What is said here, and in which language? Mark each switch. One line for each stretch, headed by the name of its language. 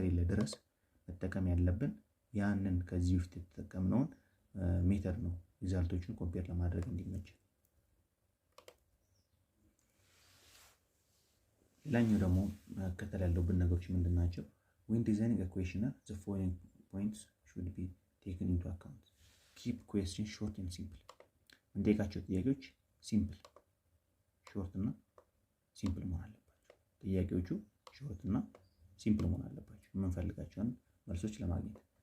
Amharic: ድረስ መጠቀም ያለብን ያንን ከዚህ በፊት የተጠቀምነውን ሜተድ ነው ሪዛልቶችን ኮምፔር ለማድረግ እንዲመች። ሌላኛው ደግሞ መከተል ያለብን ነገሮች ምንድን ናቸው?
English: when designing a questionnaire the following points should be taken into account. keep questions short and simple።
Amharic: እንጠይቃቸው ጥያቄዎች ሲምፕል ሾርት እና ሲምፕል መሆን አለባቸው። ጥያቄዎቹ ሾርት እና ሲምፕል መሆን አለባቸው የምንፈልጋቸውን መልሶች ለማግኘት።